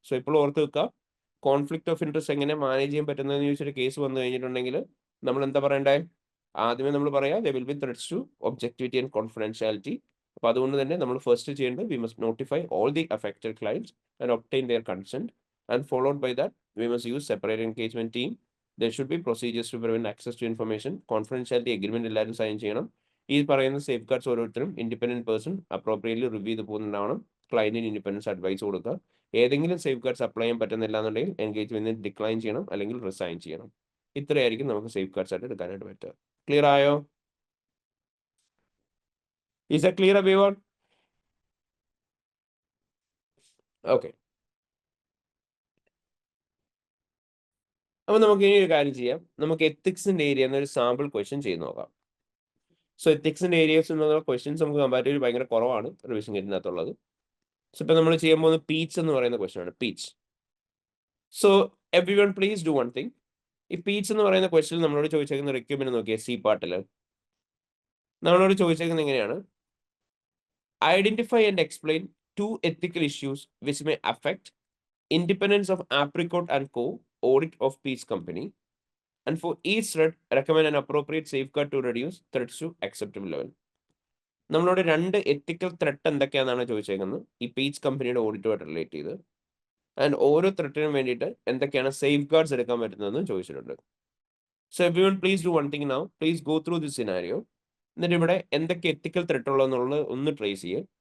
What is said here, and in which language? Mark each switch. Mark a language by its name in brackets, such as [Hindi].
[Malayalam] So ഇപ്പോൾ ഓർത്ത് വെക്കുക, കോൺഫ്ലിക്റ്റ് ഓഫ് ഇൻട്രസ്റ്റ് എങ്ങനെ മാനേജ് ചെയ്യാൻ പറ്റുന്നതെന്ന് ചോദിച്ചൊരു കേസ് വന്നു കഴിഞ്ഞിട്ടുണ്ടെങ്കിൽ നമ്മൾ എന്താ പറയണ്ടേ? ആദ്യമേ നമ്മൾ പറയാം, [English] They will be threats to objectivity and confidentiality. [Malayalam] അപ്പൊ അതുകൊണ്ട് തന്നെ നമ്മൾ ഫസ്റ്റ് ചെയ്യേണ്ടത്, [English] We must notify all the affected clients and obtain their consent, and followed by that we must use separate engagement team. There should be procedures to prevent access to information. Confidentiality agreement [Malayalam] എല്ലാവരും sign ചെയ്യണം. ഈ പറയുന്ന safe guards ഓരോരുത്തരും independent person appropriately review ചെയ്ത് പോകുന്നുണ്ടാവണം. ക്ലയന്റിന് independence advice കൊടുക്കുക. ഏതെങ്കിലും safe guards apply ചെയ്യാൻ പറ്റുന്നില്ല എന്നുണ്ടെങ്കിൽ എൻഗേജ്മെന്റ് ഡിക്ലൈൻ ചെയ്യണം, അല്ലെങ്കിൽ റിസൈൻ ചെയ്യണം. ഇത്രയായിരിക്കും നമുക്ക് സേഫ് ഗാർഡ്സ് ആയിട്ട് എടുക്കാനായിട്ട് പറ്റുക. ക്ലിയർ ആയോ? [English] Is a clear everyone? Okay. [Malayalam] അപ്പൊ നമുക്ക് ഇനി ഒരു കാര്യം ചെയ്യാം, നമുക്ക് എത്തിക്സിന്റെ ഏരിയ എന്നൊരു സാമ്പിൾ ക്വസ്റ്റ്യൻ ചെയ്ത് നോക്കാം. സോ എത്തിക്സിന്റെ ഏരിയസ് എന്നുള്ള ക്വസ്റ്റ്യൻസ് നമുക്ക് കമ്പാരിറ്റീവ്ലി ഭയങ്കര കുറവാണ് റിവിഷൻ കിറ്റിനകത്തുള്ളത്. സോ ഇപ്പൊ നമ്മൾ ചെയ്യാൻ പോകുന്ന പീച്ച് എന്ന് പറയുന്ന ക്വസ്റ്റ്യൻ ആണ്, peach. [English] So everyone please do one thing. [Malayalam] ഈ പീച്ച് എന്ന് പറയുന്ന ക്വസ്റ്റ്യൻ നമ്മളോട് ചോദിച്ചേക്കുന്ന റിക്വയർമെന്റ് നോക്കിയാൽ സി പാർട്ടിൽ നമ്മളോട് ചോദിച്ചേക്കുന്നത് എങ്ങനെയാണ്, [English] Identify and explain 2 ethical issues which may affect independence of Apricot and Co. audit of Peach Company, and for each threat recommend an appropriate safeguard to reduce threats to acceptable level. [Malayalam] നമ്മളോട് 2 എത്തിക്കൽ threat എന്തൊക്കെയാണെന്നാണ് ചോദിച്ചേക്കുന്നത് ഈ peach കമ്പനിയുടെ ഓഡിറ്റുമായിട്ട് relate ചെയ്ത്. And ഓരോ ത്രെട്ടിനും വേണ്ടിയിട്ട് എന്തൊക്കെയാണ് safe guards എടുക്കാൻ പറ്റുന്നതെന്ന് ചോദിച്ചിട്ടുണ്ട്. [English] So everyone please do one thing now, please go through this scenario. [Malayalam] എന്നിട്ട് ഇവിടെ എന്തൊക്കെ എത്തിക്കൽ ത്രെട്ട് ഉള്ളതെന്നുള്ളത് ഒന്ന് ട്രേസ് ചെയ്യുക.